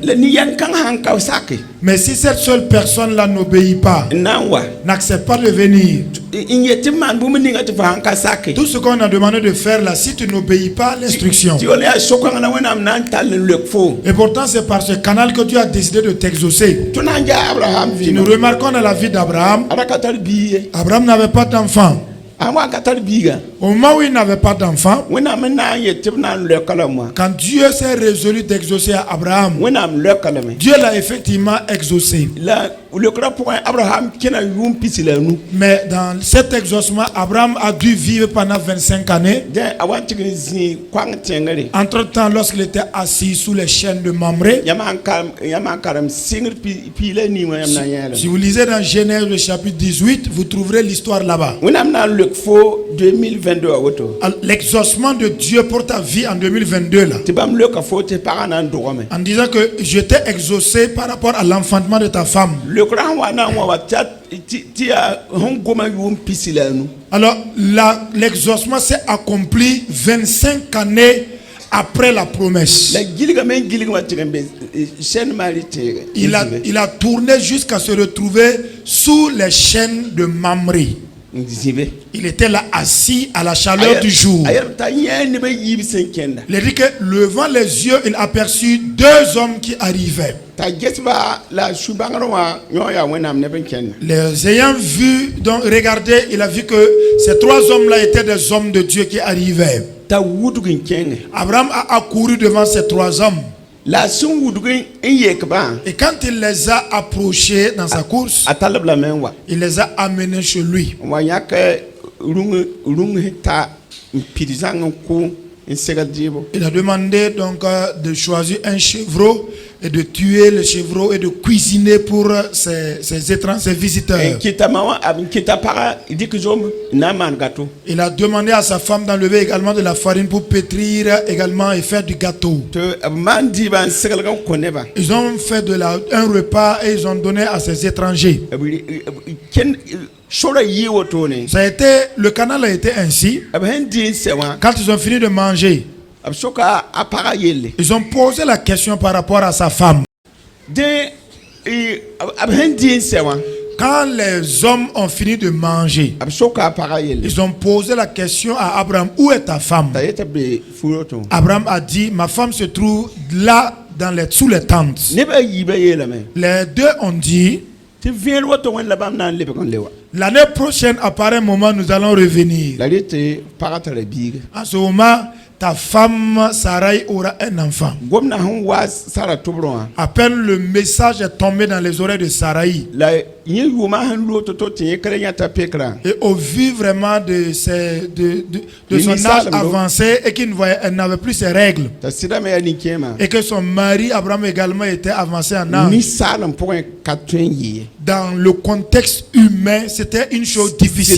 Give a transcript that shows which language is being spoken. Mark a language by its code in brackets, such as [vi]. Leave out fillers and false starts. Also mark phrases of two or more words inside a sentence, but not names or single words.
[fr] Mais si cette seule personne-là n'obéit pas, n'accepte pas de venir, tout ce qu'on a demandé de faire là, si tu n'obéis pas à l'instruction, et pourtant c'est par ce canal que Dieu a décidé de t'exaucer. Nous remarquons dans la vie d'Abraham, Abraham n'avait pas d'enfant. Au moment où il n'avait pas d'enfant, [mos] wẽnnaam na n yetɩ b na n lɛka moi [fr] quand Dieu s'est résolu d'exaucer à Abraham, [mos] wẽnnaam lɛka lame [fr] Dieu l'a effectivement exaucé. [mos] la lekra pʋgẽ abraham kẽna yʋʋm pisi la nu [fr] Mais dans cet exaucement, Abraham a dû vivre pendant 25 années. [mos] dẽ a wa n tɩg n zĩ koang tẽngre [fr] Entre-temps, lorsqu'il était assis sous les chaînes de Mamré, [mos] yãmb n karem sɩngr pii la nii wã yãmb na n yẽele [fr] si vous lisez dans Genèse le chapitre 18, vous trouverez l'histoire là-bas. [mos] wẽnnaam na n lek fo 2022 a woto [fr] L'exaucement de Dieu pour ta vie en 2022 là, [mos] tɩ bãmb leka fo tɩ pagã na n dʋgame [fr] en disant que je t'ai exaucé par rapport à l'enfantement de ta femme. [mos] lekra sẽn wa na n wa wa tɩ yaa sẽn goma yʋʋm pisi la a nu [fr] Alors l'exaucement s'est accompli 25 années après la promesse. [mos] la gilgame n gilgmã tɩg n be sẽn maari teege [fr] Il a tourné jusqu'à se retrouver sous les chaînes de Mamré. [mos] n zĩbe [fr] Il était là assis à la chaleur du jour. [mos] a yɛlb t'a yẽ neb a yiib sẽn kẽnda [fr] Il dit que levant les yeux, il aperçut deux hommes qui arrivaient. [mos] t'a gesba la su-bãngr wã yõ yaa wẽnnaam neb n kẽnda [fr] Les ayant vus, donc regardé, il a vu que ces trois hommes-là étaient des hommes de Dieu qui arrivaient. [mos] t'a wudg n kẽnge [fr] Abraham a accouru devant ces trois hommes. [mos] la a sẽn wudg n yekbã [fr] Et quand il les a approchés dans sa course, [mos] a talb lame n wa [fr] il les a amenés chez lui. [mos] n wa yãk rũng t'a n pid zãng n kʋ n segl dɩɩbo [fr] Il a demandé donc de choisir un chevreau et de tuer le chevreau et de cuisiner pour ces visiteurs. [mos] n kɩtame wã n kɩta pagã dɩk zom n na n maan gato [fr] Il a demandé à sa femme d'enlever également de la farine pour pétrir également et faire du gâteau. [mos] tɩ b maan dɩɩbã n seglg n kõ nebã [fr] Ils ont fait un repas et ils ont donné à ces étrangers. [mos] sora yɩ wotone [fr] Ça a été, le canal a été ainsi. [mos] b sẽn dɩ n sɛ wã [fr] Quand ils ont fini de manger, [mos] b soka a pagã yelle [fr] ils ont posé la question par rapport à sa femme. [mos] dẽ b sẽn dɩ n sɛ wã [fr] Quand les hommes ont fini de manger, [mos] b soka a pagã yelle [fr] ils ont posé la question à Abraham, où est ta femme? [mos] t'a yetɩ be furoto [fr] Abraham a dit, ma femme se trouve là sous les tentes. [mos] neb a yiibã yeelame [fr] Les deux ont dit, [mos] tɩ vẽel woto wẽn la bãmb na n lebg n le wa [fr] l'année prochaine, à pareil moment, nous allons revenir. [mos] la rɩ tɩ pagã tara biige [fr] À ce moment, ta femme Sarai aura un enfant. [mos] gomna sẽn wa sara tʋbrẽ wã [fr] À peine le message est tombé dans les oreilles de Sarai. [mos] la yẽ yʋʋma sẽn loog tɩ tɩ yẽ kra yãta pekrã [fr] Et au vu vraiment de son âge avancé et elle n'avait plus ses règles. [mos] t'a sɩdame yaa nin-kẽemã [fr] Et que son mari, Abraham également, était avancé en âge. [mos] ninsaalem pʋgẽ ka tõe n yɩ ye [fr] Dans le contexte humain, c'était une chose difficile.